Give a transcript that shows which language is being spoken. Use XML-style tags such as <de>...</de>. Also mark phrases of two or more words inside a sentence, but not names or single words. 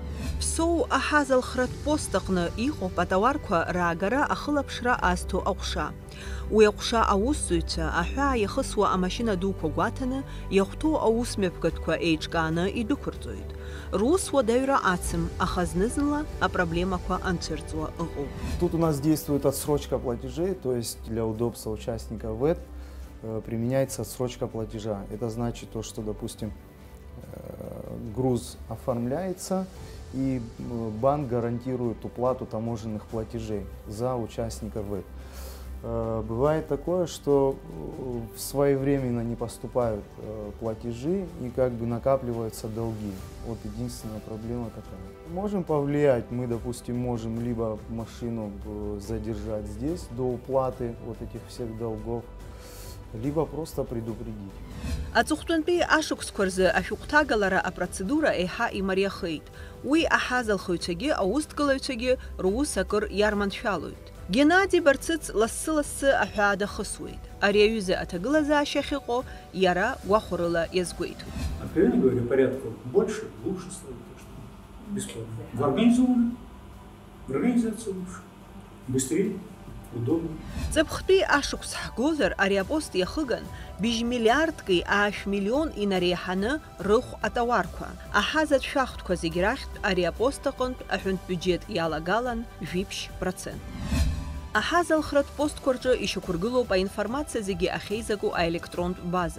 <ab>Ԥсоу аҳазалхратә пост аҟны иҟоуп атауарқәа раагара ахылаԥшра азҭо аҟәша. Уи аҟәша аусзуҩцәа аҳәаа иахысуа амашьына дуқәа гәаҭаны, иахәҭоу аусмҩаԥгатәқәа еиҿкааны идәықәырҵоит. Рус уадаҩра ацым, аха зны-зынла апроблемақәа анцәырҵуа ыҟоуп.</ab> <ru>Тут у нас действует отсрочка платежей, то есть для удобства участника ВЭД применяется отсрочка платежа. Это значит то, что, допустим, груз оформляется, и банк гарантирует уплату таможенных платежей за участника ВЭД. Бывает такое, что своевременно не поступают платежи и как бы накапливаются долги. Вот единственная проблема такая. Можем повлиять, мы, допустим, можем либо машину задержать здесь до уплаты вот этих всех долгов, либо просто предупредить.</ru> <ab>Аҵыхәтәантәи ашықәсқәа рзы ашәҟәҭагалара апроцедура еиҳа имариахеит. Уи аҳазалхыҩцәагьы, аусҭгылаҩцәагьы рус акыр иарманшәалоит. Геннади Барциц лассы-лассы аҳәаа дахысуеит. Ари аҩыза аҭагылазаашьа ахьыҟоу иара гәахәарыла иазгәеиҭоит.</ab> <ru>Откровенно говоря, порядка больше, лучше стало, бесплатно. В организации лучше, быстрее, удобно.</ru> <ab>Ҵыԥхтәи ашықәс ҳгозар, ари апост иахыган быжь миллиардки аашә миллион инареиҳаны рыхә атауарқәа. Аҳазатә шәахтәқәа зегьы рахьтә ари апост аҟынтә аҳәынтә бюџьет иалагалан 7%. Аҳазалхратә постқәа рҿы ишьақәыргылоуп аинформациа зегьы ахьеизаку аелектронтә база.</ab>